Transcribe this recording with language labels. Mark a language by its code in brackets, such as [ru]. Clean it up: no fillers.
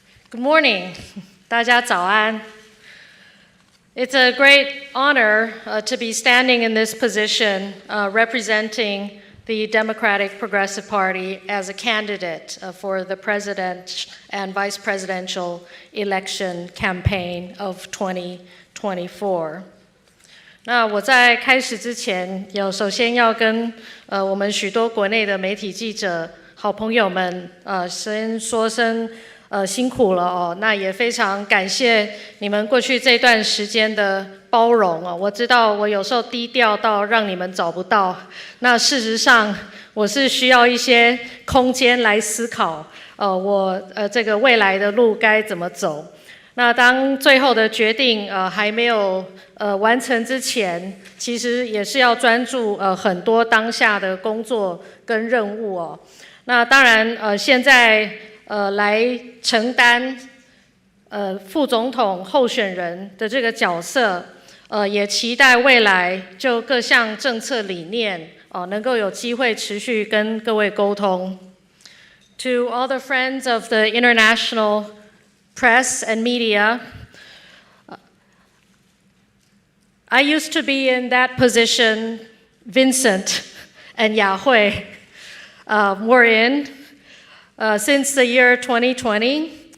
[en] Good morning, [zh] 大家早安。 [en] It's a great honor to be standing in this position representing the Democratic Progressive Party as a candidate for the president and vice presidential election campaign of 2024. [zh] 那我在开始之前，首先要跟我们许多国内的媒体记者、好朋友们先说声辛苦了哦。那也非常感谢你们过去这段时间的包容哦。我知道我有时候低调到让你们找不到，那事实上我是需要一些空间来思考我这个未来的路该怎么走。那当最后的决定还没有完成之前，其实也是要专注很多当下的工作跟任务哦。那当然现在来承担副总统候选人的这个角色，也期待未来就各项政策理念能够有机会持续跟各位沟通。 [en] To all the friends of the international press and media, I used to be in that position Vincent and Yahui were in since the year 2020.